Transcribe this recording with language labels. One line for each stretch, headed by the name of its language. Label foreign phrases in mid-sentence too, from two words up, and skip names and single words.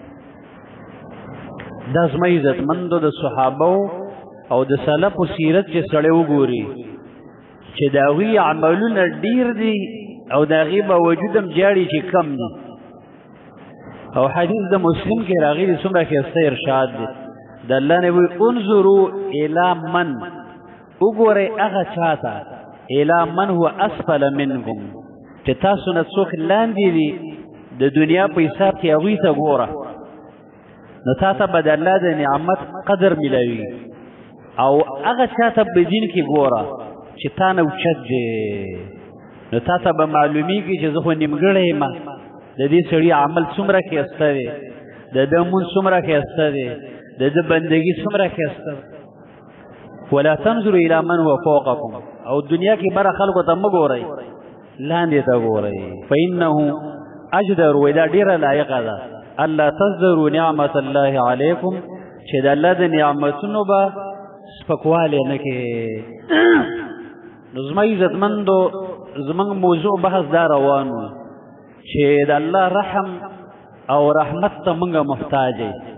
Pashto: دا زما عزتمندو د صحابو او د سلفو سیرت چې سړی وګوري چې د هغوی عملونه ډېر دي او د هغې باوجود هم جاړي چې کم دي او حدیث د مسلم کې راغلي څومره ښایسته ارشاد دی د الله نه وایي
Arabic: انظروا الی من
Pashto: وګورئ هغه چا ته
Arabic: الی من هو اسفل منکم
Pashto: چې تاسو نه څوک لاندې دي د دنیا په حساب کې هغوی ته ګوره نو تا ته به د الله د نعمت قدر ملوي او هغه چا ته په دین کې ګوره چې تا نه اوچت دی نو تا ته به معلومیږي چې زه خو نیمګړی یم د دې سړي عمل څومره ښایسته دی د ده مونځ څومره ښایسته دی د ده بندګي څومره ښایسته ده
Arabic: ولا تنظروا الى من هو فوقکم
Pashto: او دنیا کې بره خلکو ته مه ګورئ لاندې ته ګورئ
Arabic: فانه اجدر
Pashto: وی دا ډېره لایقه ده
Arabic: الله تذروا نعمت الله علیکم
Pashto: چې د الله د نعمتونو به سپکوالی نه کې نو زما عزتمندو زموږ موضوع بحث دا روان و چې د الله رحم او رحمت ته موږ محتاج یو